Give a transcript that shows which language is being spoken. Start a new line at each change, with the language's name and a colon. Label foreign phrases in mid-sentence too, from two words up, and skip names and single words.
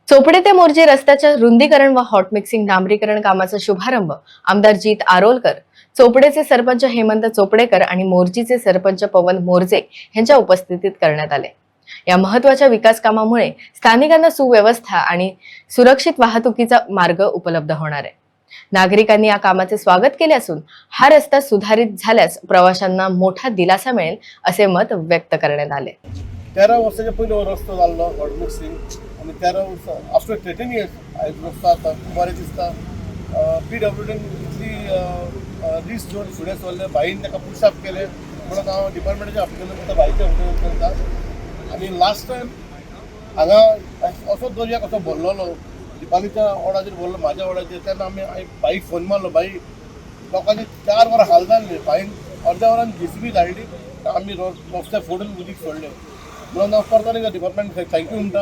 Marathi: चोपडे ते मोर्जे रस्त्याच्या रुंदीकरण व हॉट मिक्सिंग डांबरीकरण कामाचा शुभारंभ आमदार जीत आरोलकर, चोपडेचे सरपंच हेमंत चोपडेकर आणि मोर्जीचे सरपंच पवन मोर्जे यांच्या उपस्थितीत करण्यात आले। या महत्त्वाच्या विकास कामामुळे स्थानिकांना सुव्यवस्था आणि सुरक्षित वाहतुकीचा मार्ग उपलब्ध होणार आहे। नागरिकांनी या कामाचे स्वागत केले असून हा रस्ता सुधारित झाल्यास प्रवाशांना मोठा दिलासा मिळेल असे मत व्यक्त करण्यात आले।
Konkani: 13 वर्षाच्या पहिले रस्तो जाल्लो हॉट मिक्सिंग आणि 13 वर्स
English: after 13 years
Konkani: आयज रस्तो आता खूब बरें दिसता। PWDन इतली रिस्क घेवन फुडें सरले, भाईन ताका पुशअप केले म्हणून हांव डिपार्टमेंटाच्या ऑफिसांत करता, भाईच्या ऑफिसांत करता। आणि लास्ट टायम हांगा असो दर्या कसो भरलेलो, दिपालीच्या वॉर्डाचेर भरलो, म्हाज्या वॉर्डाचेर, तेन्ना हांवें भाईक फोन मारलो, भाई लोकांची 4 वरां हाल जाल्ले, भाईन अर्द्या वरान JCB धाडली, आमी रस्ते फोडून उदीक सोडले म्हणून हांव परतून डिपार्टमेंट थँक्यू म्हणटा।